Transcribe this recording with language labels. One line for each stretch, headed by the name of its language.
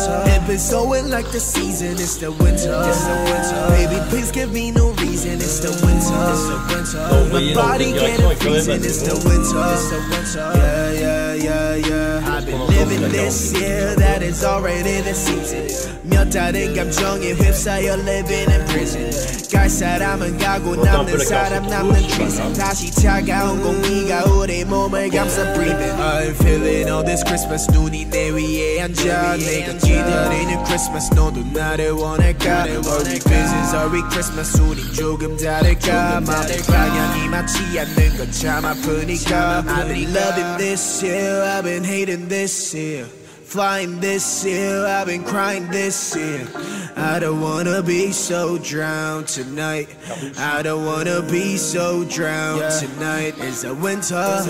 English: It been snowing like the season. It's the winter. Baby, please give me no reason. It's the winter. My body getting freezing. It's the winter. Yeah. I've been living this year. That is already the season.
Korean: 몇 달은 감정에 휩싸여
English: living in prison.
Korean: 갈 사람은 가고 남는 사람 남는
English: treason.
Korean: 다시 차가운 공기가 우리 몸을 감싸
English: breathing. I'm feeling all this Christmas.
Korean: 눈이 내 위에 앉아. 내가 기다리는 Christmas. 너도 나를 원할까?
English: Are we Christmas? Are we Christmas?
Korean: 우린 조금 다를까? 마음의 방향이 맞지 않는 건 참 아프니까.
English: I've been loving this year. I've been hating this year. Flying this year, I've been crying this year. I don't wanna be so drowned tonight. I don't wanna be so drowned tonight. It's a winter.